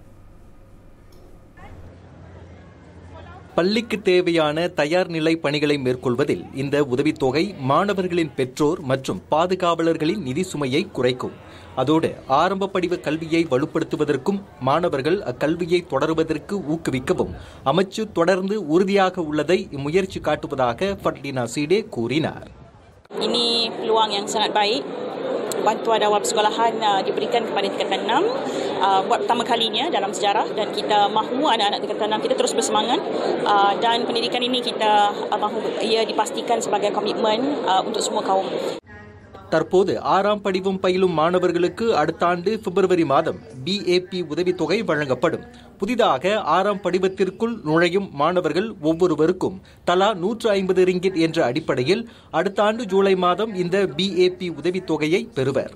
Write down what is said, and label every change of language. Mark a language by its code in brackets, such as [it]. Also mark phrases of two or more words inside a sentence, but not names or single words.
[ta] பள்ளிக்கு தேவையான தயார் நிலை பணிகளை மேற்கொள்வதில் இந்த உதவித்தொகை மாணவர்களின் பெற்றோர் மற்றும் பாதுகாவலர்களின் நிதி சுமையை குறைக்கும். அதோடு ஆரம்ப படிவ கல்வியை வலுப்படுத்துவதற்கும் மாணவர்கள் அக்கல்வியை தொடருவதற்கு ஊக்குவிக்கவும் அமைச்சு தொடர்ந்து உறுதியாக உள்ளதை இம்முயற்சி காட்டுவதாக ஃபட்லினா சீடே கூறினார். [ms] Ini peluang yang sangat baik. Bantuan awal persekolahan diberikan kepada tingkatan 6 buat pertama kalinya dalam sejarah, dan kita mahu anak-anak tingkatan 6 kita terus bersemangat, dan pendidikan ini kita mahu ia dipastikan sebagai komitmen untuk semua kaum. [ta] தற்போது 6ஆம் படிவம் பயிலும் மாணவர்களுக்கு அடுத்த ஆண்டு பிப்ரவரி மாதம் BAP உதவித்தொகை வழங்கப்படும். புதிதாக 6ஆம் படிவத்திற்குள் நுழையும் மாணவர்கள் ஒவ்வொருவருக்கும் தலா 150 ரிங்கிட் என்ற அடிப்படையில் அடுத்த ஆண்டு ஜூலை மாதம் இந்த BAP உதவித்தொகையை பெறுவர்.